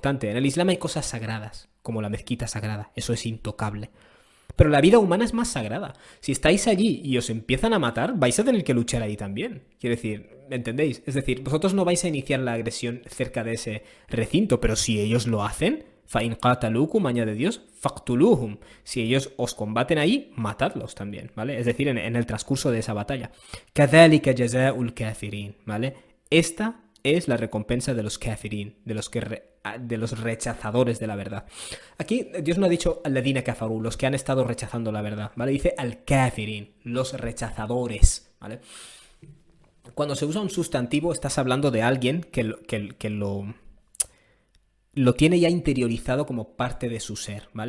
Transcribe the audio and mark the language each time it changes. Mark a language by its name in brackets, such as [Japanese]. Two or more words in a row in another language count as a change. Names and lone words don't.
[Spanish] En el Islam hay cosas sagradas, como la mezquita sagrada, eso es intocable. Pero la vida humana es más sagrada. Si estáis allí y os empiezan a matar, vais a tener que luchar ahí también. Quiero decir, ¿me entendéis? Es decir, vosotros no vais a iniciar la agresión cerca de ese recinto, pero si ellos lo hacen, [Arabic] فَإِنْ قَاتَلُوكُمْ, [Spanish] añade Dios, فَاقْتُلُوهُمْ. Si ellos os combaten ahí, matadlos también, ¿vale? Es decir, en el transcurso de esa batalla. [Arabic] كَذَلِكَ جَزَاءُ الْكَافِرِينَ, [Spanish] ¿vale? Esta es la recompensa de los kafirin, de los rechazadores de la verdad. Aquí Dios no ha dicho [Arabic] الذين كفروا, [Spanish] los que han estado rechazando la verdad, ¿vale? Dice al-kafirin, los rechazadores, ¿vale? Cuando se usa un sustantivo estás hablando de alguien que lo tiene ya interiorizado como parte de su ser, ¿vale?